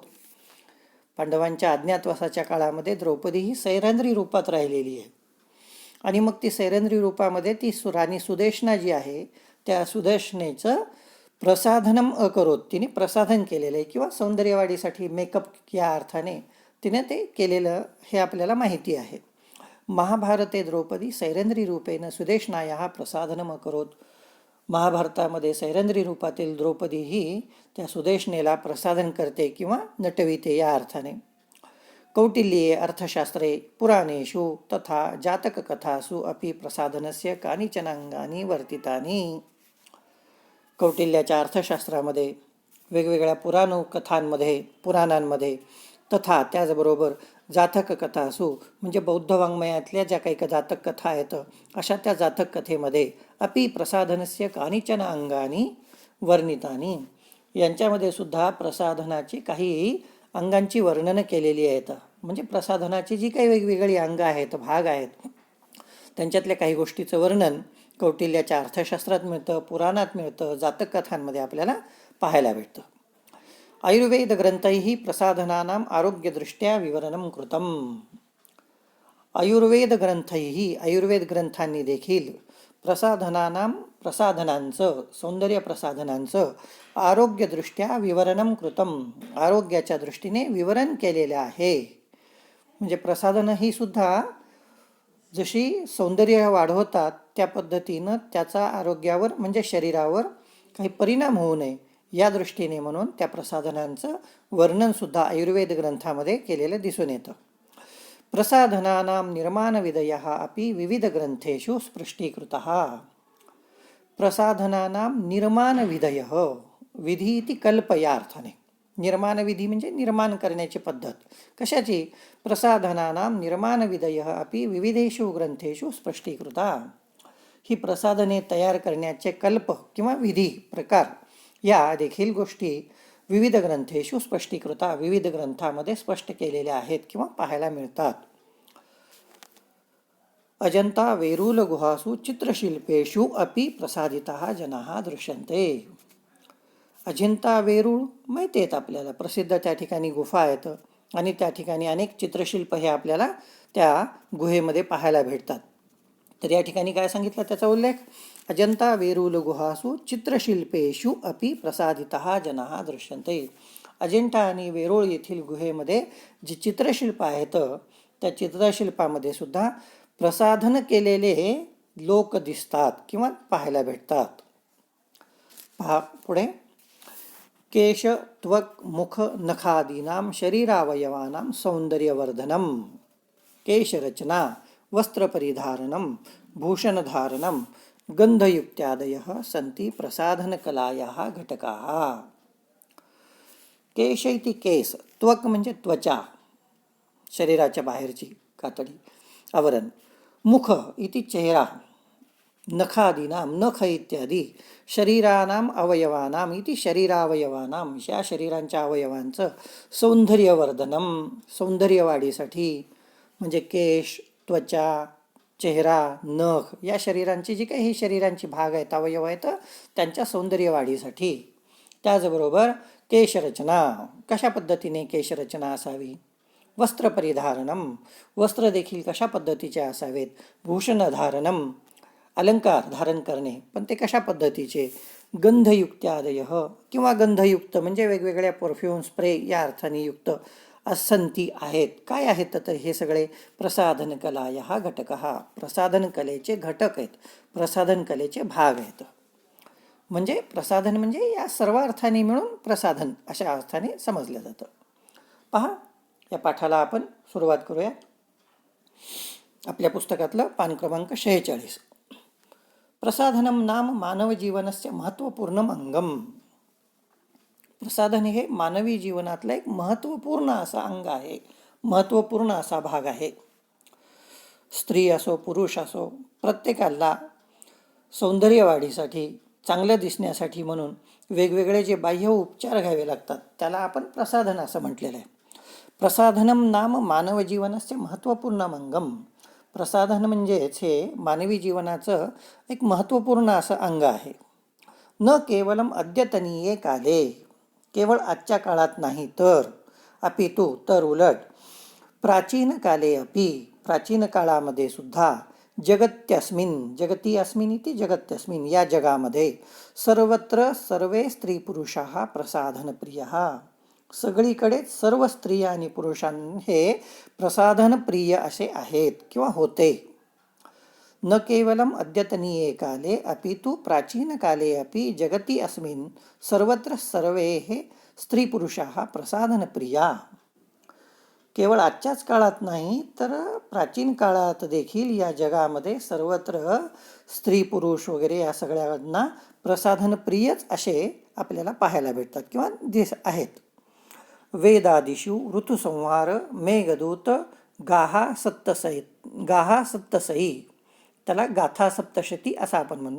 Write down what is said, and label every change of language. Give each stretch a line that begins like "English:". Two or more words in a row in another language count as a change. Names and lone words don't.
Marathi: पांडवांच्या अज्ञातवासाच्या काळामध्ये द्रौपदी ही सैरंद्री रूपात राहिलेली आहे आणि मग ती सैरंद्री रूपामध्ये ती राणी सुदेशना जी आहे त्या सुदेशनेचं
Sanskrit: प्रसाधनम अकरोत,
Marathi: तिने प्रसाधन केलेलं आहे किंवा सौंदर्यवाढीसाठी मेकअप या अर्थाने तिने ते केलेलं हे आपल्याला माहिती आहे.
Sanskrit: महाभारते द्रौपदी सैरंद्री रूपेण सुदेशनाया प्रसाधनम अकरोत.
Marathi: महाभारतामध्ये सैरंद्री रूपातील द्रौपदी ही त्या सुदेशनेला प्रसाधन करते किंवा नटविते या अर्थाने.
Sanskrit: कौटिल्ये अर्थशास्त्रे पुराणेषु तथा जातककथासु अपि प्रसाधनस्य कानिचन अंगानि वर्तितानि.
Marathi: कौटिल्याच्या अर्थशास्त्रामध्ये वेगवेगळ्या पुराणांमध्ये तथा त्याचबरोबर
Sanskrit: जातक कथासु
Marathi: म्हणजे बौद्ध वाङ्मयातल्या ज्या काही जातक कथा आहेत अशा त्या जातक कथेमध्ये
Sanskrit: अपि प्रसाधनस्य कानिचन अंगानी वर्णितानी,
Marathi: यांच्यामध्ये सुद्धा प्रसाधनाची काही अंगांची वर्णनं केलेली आहेत. म्हणजे प्रसाधनाची जी काही वेगवेगळी अंग आहेत, भाग आहेत, त्यांच्यातल्या काही गोष्टीचं वर्णन कौटिल्याच्या अर्थशास्त्रात मिळतं, पुराणात मिळतं, जातक कथांमध्ये आपल्याला पाहायला भेटतं.
Sanskrit: आयुर्वेद ग्रंथैः प्रसाधनानां आरोग्यदृष्ट्या विवरणं कृतम्.
Marathi: आयुर्वेद ग्रंथांनी देखील प्रसाधनांचं सौंदर्य प्रसाधनांचं
Sanskrit: आरोग्यदृष्ट्या विवरणं कृतम्,
Marathi: आरोग्याच्या दृष्टीने विवरण केलेलं आहे. म्हणजे प्रसाधनं ही सुद्धा जशी सौंदर्य वाढवतात त्या पद्धतीनं त्याचा आरोग्यावर म्हणजे शरीरावर काही परिणाम होऊ नये या दृष्टीने म्हणून त्या प्रसाधनांचं वर्णनसुद्धा आयुर्वेद ग्रंथामध्ये केलेलं दिसून येतं.
Sanskrit: प्रसाधनानां निर्माणविधयः अपि विविध ग्रंथेषु स्पष्टीकृतः. प्रसाधनानां निर्माणविधयः, विधी इति कल्प
Marathi: या अर्थाने. निर्माणविधी म्हणजे निर्माण करण्याची पद्धत. कशाची?
Sanskrit: प्रसाधनानां निर्माणविधयः अपि विविधेषु ग्रंथेषु स्पष्टीकृता.
Marathi: ही प्रसाधने तयार करण्याचे कल्प किंवा विधी प्रकार या देखील गोष्टी
Sanskrit: विविध ग्रंथेषु स्पष्टीकृता,
Marathi: विविध ग्रंथामध्ये स्पष्ट केलेल्या आहेत किंवा पाहायला मिळतात.
Sanskrit: अजंता वेरूल गुहासु चित्रशिल्पेषु अपि प्रसादिताः जनाः दृश्यन्ते.
Marathi: अजिंता वेरूळ माहिती आहेत आपल्याला, प्रसिद्ध त्या ठिकाणी गुफा आहेत आणि त्या ठिकाणी अनेक चित्रशिल्प हे आपल्याला त्या गुहेमध्ये पाहायला भेटतात. तर या ठिकाणी काय सांगितलं त्याचा उल्लेख?
Sanskrit: अजंता वेरूळ गुहासु चित्रशिल्पेषु अपि प्रसादिताः जनाः दृश्यन्ते.
Marathi: अजिंठा आणि वेरूळ येथील गुहेमध्ये जी चित्रशिल्प आहेत त्या चित्रशिल्पामध्ये सुद्धा प्रसाधन केलेले लोक दिसतात किंवा पाहायला भेटतात. पहा पुढे.
Sanskrit: केश त्वक मुख नखादीनां शरीरावयवानां सौंदर्यवर्धनम. केशरचना, वस्त्रपरिधारणं, भूषणधारणं, गंधयुक्त्यादयः सन्ति प्रसाधनकलायाः घटकाः.
Marathi: केश इति केस, त्वक म्हणजे त्वचा, शरीराच्या बाहेरची कातडी, आवरण. मुख इति चेहरा, नखादीनां नख इत्यादी,
Sanskrit: शरीरानाम अवयवानाम इति शरीरावयवानाम
Marathi: या शरीरांच्या अवयवांचं सौंदर्यवर्धनम, सौंदर्यवाढीसाठी म्हणजे केश, त्वचा, चेहरा, नख या शरीरांची जी काही ही शरीरांची भाग आहेत, अवयव आहेत, त्यांच्या सौंदर्यवाढीसाठी. त्याचबरोबर केशरचना, कशा पद्धतीने केशरचना असावी. वस्त्रपरिधारणम, वस्त्र देखील कशा पद्धतीचे असावेत. भूषणधारणम, अलंकार धारण करणे, पण ते कशा पद्धतीचे. गंधयुक्त्यादय किंवा गंधयुक्त म्हणजे वेगवेगळ्या परफ्यूम, स्प्रे या अर्थाने युक्त असंती आहेत. काय आहेत तर हे सगळे
Sanskrit: प्रसाधन कलायाः घटकः,
Marathi: प्रसाधन कलेचे घटक आहेत, प्रसाधन कलेचे भाग आहेत. म्हणजे प्रसाधन म्हणजे या सर्व अर्थाने मिळून प्रसाधन अशा अर्थाने समजलं जातं. पहा, या पाठाला आपण सुरुवात करूया. आपल्या पुस्तकातलं पान क्रमांक 46.
Sanskrit: प्रसाधनम नाम मानव जीवनस्य महत्त्वपूर्णम अंगम.
Marathi: प्रसाधन हे मानवी जीवनातलं एक महत्त्वपूर्ण असा अंग आहे, महत्त्वपूर्ण असा भाग आहे. स्त्री असो पुरुष असो प्रत्येकाला सौंदर्यवाढीसाठी, चांगलं दिसण्यासाठी म्हणून वेगवेगळे जे बाह्य उपचार घ्यावे लागतात त्याला आपण प्रसाधन असं म्हटलेलं आहे.
Sanskrit: प्रसाधनम नाम मानव जीवनाचे महत्त्वपूर्ण अंगम.
Marathi: प्रसाधन म्हणजेच हे मानवी जीवनाचं एक महत्त्वपूर्ण असं अंग आहे.
Sanskrit: न केवलम अद्यतनीये काले,
Marathi: केवळ आजच्या काळात नाही तर अपितु तर उलट
Sanskrit: प्राचीन काले अपि,
Marathi: प्राचीन काळामध्ये सुद्धा
Sanskrit: जगत्यस्मिन, जगती अस्मिन इति जगत्यस्मिन,
Marathi: या जगामध्ये
Sanskrit: सर्वत्र सर्वे स्त्री पुरुषाः प्रसाधनप्रियः,
Marathi: सगळीकडे सर्व स्त्रिया आणि पुरुषांनी हे प्रसाधनप्रिय असे आहेत किंवा होते.
Sanskrit: न केवलम अद्यतनीये काले अपितु प्राचीन काले अपि जगती अस्मिन सर्वत्र सर्वे हे स्त्री पुरुषाः प्रसाधनप्रिया.
Marathi: केवळ आजच्याच काळात नाही तर प्राचीन काळात देखील या जगामध्ये सर्वत्र स्त्री पुरुष वगैरे या सगळ्यांना प्रसाधनप्रियच असे आपल्याला पाहायला भेटतात किंवा दिस आहेत. वेदादिषु ऋतुसंहार मेघदूत गाहा सप्तसई, त्याला गाथा सप्तशती असं आपण म्हणतो.